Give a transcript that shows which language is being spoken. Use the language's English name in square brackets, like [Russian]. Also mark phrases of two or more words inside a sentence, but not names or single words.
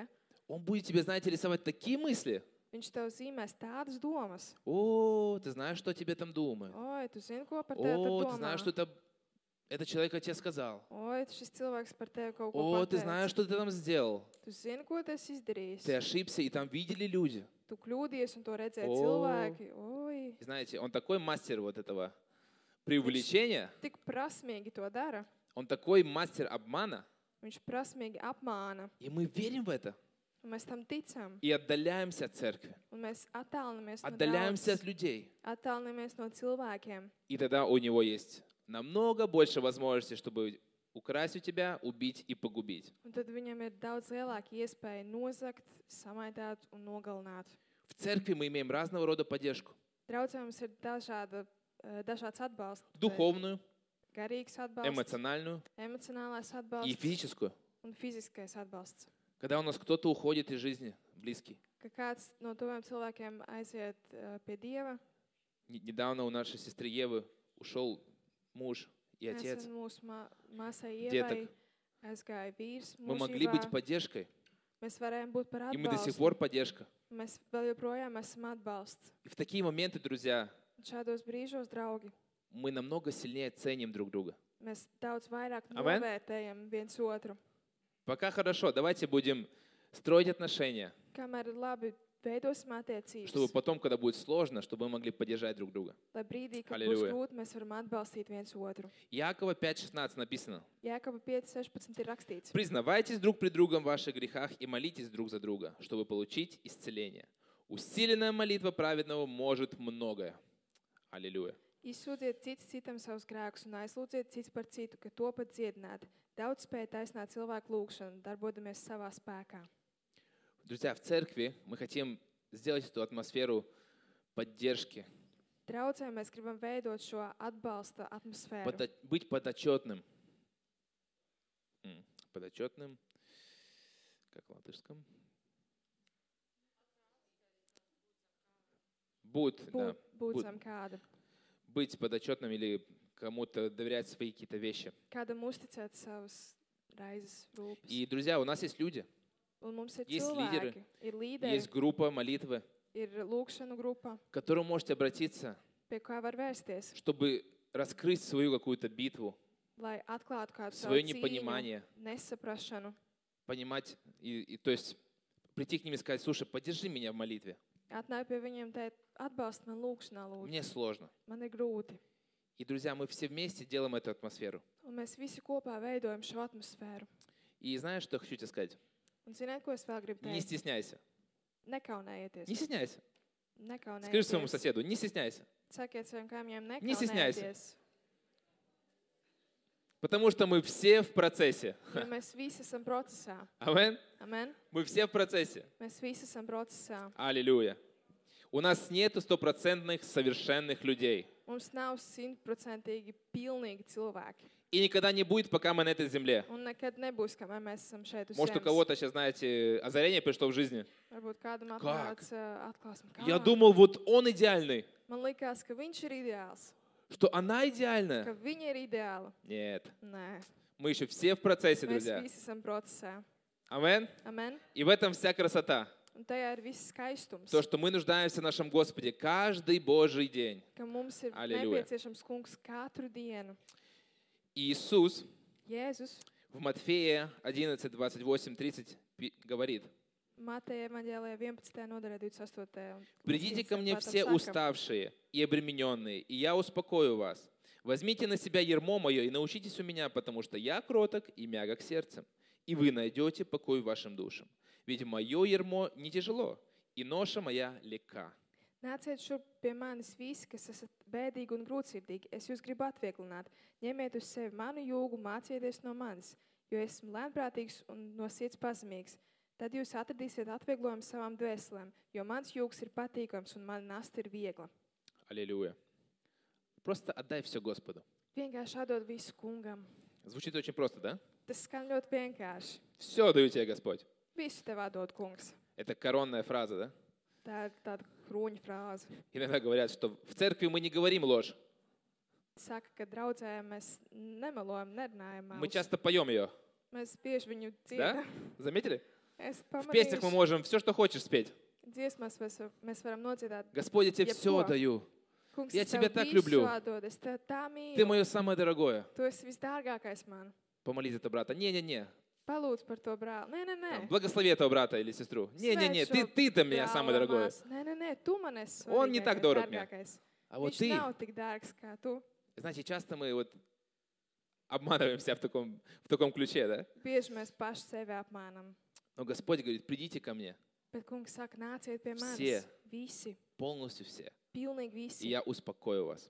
[Russian] Он будет тебе, знаете, рисовать такие мысли. [Latvian] Viņš tev zīmēs tādas domas. [Russian] О, ты знаешь, что о тебе там думают. [Latvian] Oi, tu zini, ko par tevi tur [Russian] О, ты [Latvian] domā? [Russian] знаешь, что этот человек о тебе сказал. [Latvian] Oi, šis cilvēks par tevi kaut ko [Russian] О, ты [Latvian] pateica. [Russian] знаешь, что ты там сделал. [Latvian] Tu zini, ko tu esi izdarījis. [Russian] Ты ошибся, и там видели люди. [Latvian] Tu kļūdies un to redzēja O. cilvēki. Oi, [Russian] И знаете, он такой мастер вот этого преувеличения, [Latvian] tik prasmīgi to dara. [Russian] он такой мастер обмана, [Latvian] Viņš prasmīgi apmāna. [Russian] и мы верим в это. [Latvian] Un mēs tam ticam. [Russian] И отдаляемся от церкви, [Latvian] Un mēs attālinamies no [Russian] отдаляемся от [Latvian] draudzes, [Russian] людей. [Latvian] attālinamies no cilvēkiem. [Russian] И тогда у него есть намного больше возможностей, чтобы украсть у тебя, убить и погубить. [Latvian] Un tad viņam ir daudz lielāka iespēja nozagt, samaitāt un nogalināt. [Russian] В церкви мы имеем разного рода поддержку. [Latvian] Draudzē mums ir dažāds atbalsts. [Russian] Dуховную, [Latvian] Garīgs atbalsts, [Russian] эмоциональную [Latvian] emocionālais [Russian] и [Latvian] atbalsts [Russian] физическую. [Latvian] un fiziskais atbalsts. [Russian] Когда у нас кто-то уходит из жизни, близкий. [Latvian] Ka kāds no tuviem cilvēkiem aiziet pie Dieva, [Russian] Недавно у нашей сестры Евы ушел муж и отец. [Latvian] nesen mūsu māsai [Russian] Деток. [Latvian] Ievai aizgāja vīrs [Russian] Мы могли быть [Latvian] mūžībā. [Russian] поддержкой, [Latvian] Mēs varējām būt par [Russian] и мы до сих [Latvian] atbalstu. [Russian] пор поддержка. [Latvian] Mēs vēl joprojām esam atbalsts. [Russian] И в такие моменты, друзья, [Latvian] Un šādos brīžos, draugi, [Russian] мы намного сильнее ценим друг друга. [Latvian] mēs daudz vairāk Amen. novērtējam viens otru. [Russian] Пока хорошо, давайте будем строить отношения, [Latvian] Kamēr ir labi, veidosim attiecības. [Russian] чтобы потом, когда будет сложно, чтобы мы могли поддержать друг друга. [Latvian] Lai brīdī, kad būs Halleluja. grūti, mēs varam atbalstīt viens otru. [Russian] Иакова 5:16 написано: [Latvian] Jēkaba 5.16 ir rakstīts. [Russian] «Признавайтесь друг пред другом в ваших грехах и молитесь друг за друга, чтобы получить исцеление. Усиленная молитва праведного может многое». Аллилуйя. [Latvian] Izsūdziet cits citam savus grēkus un aizlūdziet cits par citu, ka to pat dziedināt. Daudz spēj taisnāt cilvēku lūgšanu, darbodamies savā spēkā. [Russian] Друзья, в церкви мы хотим сделать эту атмосферу поддержки, [Latvian] Draudzē mēs gribam veidot šo atbalsta atmosfēru. [Russian] быть подотчетным. Подотчетным, как в латышском? Да, [Latvian] Būt zem kāda. [Russian] быть подотчетным или кому-то доверять свои какие-то вещи. [Latvian] Kādam uzticēt savas raizes rūpes. [Russian] И, друзья, у нас есть люди, [Latvian] Un mums ir [Russian] Есть лидеры, [Latvian] cilvēki, ir līderi, [Russian] есть группа молитвы, [Latvian] ir lūgšanu grupa, [Russian] к которой можете обратиться, [Latvian] pie kā var vērsties, [Russian] чтобы раскрыть свою какую-то битву, [Latvian] lai atklātu kādu savu [Russian] свое [Latvian] cīņu, [Russian] непонимание, [Latvian] nesaprašanu. [Russian] понимать, то есть прийти к ним и сказать: слушай, поддержи меня в молитве, [Latvian] Atnāk pie viņiem teikt, atbalst man lūgšanā, lūdzu. [Russian] мне сложно. [Latvian] Man ir grūti. [Russian] И, друзья, мы все вместе делаем эту атмосферу. [Latvian] Un mēs visi kopā veidojam šo atmosfēru. [Russian] И знаешь, что я хочу тебе сказать? [Latvian] Un ziniet, ko es vēl gribu [Russian] Не [Latvian] teikt? [Russian] стесняйся. [Latvian] Nekaunējieties. [Russian] Не стесняйся. Скажи своему [Latvian] Nekaunējieties. [Russian] соседу: не стесняйся. [Latvian] Sakiet saviem kaimiņiem, [Russian] Не стесняйся. [Latvian] nekaunējieties. [Russian] Потому что мы все в процессе. [Latvian] Jo mēs visi esam procesā. [Russian] Амен? [Latvian] Amen? [Russian] Мы все в процессе. [Latvian] Mēs visi esam procesā. [Russian] Аллилуйя. У нас нету стопроцентных совершенных людей. [Latvian] Mums nav 100% pilnīgi cilvēki. [Russian] И никогда не будет, пока мы на этой земле. [Latvian] Un nekad nebūs, kamēr mēs esam šeit uz [Russian] Может, у [Latvian] zemes. [Russian] кого-то сейчас, знаете, озарение пришло в жизни. [Latvian] Varbūt kādam [Russian] Как? [Latvian] atnāca atklāsme. Kā? [Russian] Я думал, вот он идеальный, [Latvian] Man likās, ka viņš ir ideāls. [Russian] что она [Latvian] Ka [Russian] идеальная. [Latvian] viņa ir ideāla. [Russian] Нет. [Latvian] Nē. [Russian] Мы еще все в процессе, [Latvian] Mēs [Russian] друзья. [Latvian] visi esam procesā. [Russian] Амен. [Latvian] Amen? [Russian] И в этом вся красота. [Latvian] Un tajā ir viss skaistums. [Russian] То, что мы нуждаемся в нашем Господе каждый Божий день. [Latvian] Ka mums ir [Russian] Аллилуйя. [Latvian] nepieciešams kungs katru dienu. [Russian] И Иисус [Latvian] Jēzus [Russian] в Матфея 11, 28, 30 говорит: [Latvian] Mateja evaņģēlijā 11. nodaļā 28. un [Russian] «Придите ко мне [Latvian] 35. [Russian] все [Latvian] sākam. [Russian] уставшие и обремененные, и я успокою вас. Возьмите на себя ярмо мое и научитесь у меня, потому что я кроток и мягок сердцем, и вы найдете покой вашим душам. Ведь мое ярмо не тяжело, и ноша моя легка». [Latvian] Nāciet šurp pie manis visi, kas esat bēdīgi un grūtsirdīgi. Es jūs gribu atvieglināt. Ņemiet uz sevi manu jūgu, mācieties no manis, jo esmu lēnprātīgs un no sirds pazemīgs. Tad jūs atradīsiet atvieglojumu savām dvēselēm, jo mans jūgs ir patīkams un mana nasta ir viegla. [Russian] Аллилуйя. Просто отдай все Господу. [Latvian] Vienkārši atdod visu kungam. [Russian] Звучит очень просто, да? [Latvian] Tas skan ļoti vienkārši. [Russian] Все отдаю тебе, Господь. [Latvian] Visu tev atdod kungs. [Russian] Это коронная фраза, да? [Latvian] Tā ir tāda kruņa frāze. [Russian] Иногда говорят, что в церкви мы не говорим ложь. [Latvian] Saka, ka draudzē mēs nemelojam, nerunājam [Russian] Мы [Latvian] melus. [Russian] часто поем ее. [Latvian] Mēs bieži viņu [Russian] Да? [Latvian] dziedam. [Russian] Заметили? [Latvian] Es [Russian] В песнях мы можем все, что хочешь спеть. [Latvian] Dziesmās mēs varam nodziedāt. [Russian] Господь, я тебе все [Latvian] Jebko. [Russian] отдаю. [Latvian] Kungs, [Russian] Я [Latvian] es [Russian] тебя [Latvian] tev [Russian] так [Latvian] visu [Russian] люблю. [Latvian] atdodu, es tev tā [Russian] Ты [Latvian] mīlu. [Russian] мое самое дорогое. [Latvian] Tu esi visdārgākais man. [Russian] Помолись за этого брата. Не-не-не. [Latvian] Palūdz par to brāli. Nē, nē, [Russian] Там, [Latvian] nē. [Russian] Благослови этого брата или сестру. Не-не-не, [Latvian] Sveic šo [Russian] ты-то меня [Latvian] brāli [Russian] самое [Latvian] vai [Russian] дорогое. [Latvian] māsu. Nē, nē, nē, tu man esi [Russian] Он не так дорог мне. [Latvian] dārgākais. [Russian] А вот [Latvian] Viņš [Russian] ты, [Latvian] nav tik dārgs kā tu. [Russian] знаете, часто мы вот обманываемся в таком ключе, да? [Latvian] Bieži mēs paši sevi apmānam. [Russian] Но Господь говорит: придите ко мне, [Latvian] Bet kungs saka, nāciet pie manis. [Russian] Все. [Latvian] Visi. [Russian] полностью все, [Latvian] Pilnīgi [Russian] и [Latvian] visi. [Russian] я успокою вас.